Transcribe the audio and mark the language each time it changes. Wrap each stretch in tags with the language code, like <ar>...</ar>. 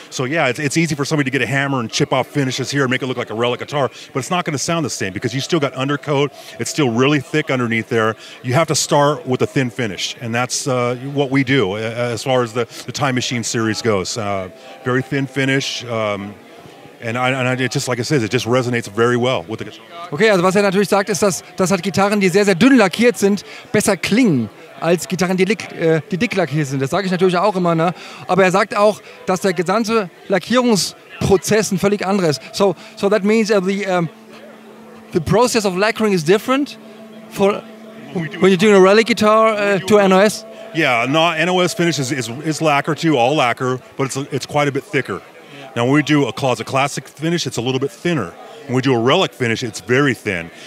<en>So yeah, it's easy for somebody to get a hammer and chip off finishes here and make it look like a relic guitar, but it's not going to sound the same because you still got undercoat. It's still really thick underneath there. You have to start with a thin finish, and that's what we do as far as the Time Machine series goes. Very thin finish. And it just, like I said, it just resonates very well with the guitar.</en> <de>Okay, also was er natürlich sagt, ist, dass halt Gitarren, die sehr, sehr dünn lackiert sind, besser klingen als Gitarren, die dick lackiert sind. Das sage ich natürlich auch immer. Ne? Aber er sagt auch, dass der gesamte Lackierungsprozess ein völlig anderes ist.</de> <en>So that means the process of lacquering is different for when you're doing a rally guitar to NOS? Yeah, NOS finish is lacquer too, all lacquer, but it's quite a bit thicker. Now when we do a Closet Classic finish, it's a little bit thinner. When we do a Relic finish, it's very thin.</en>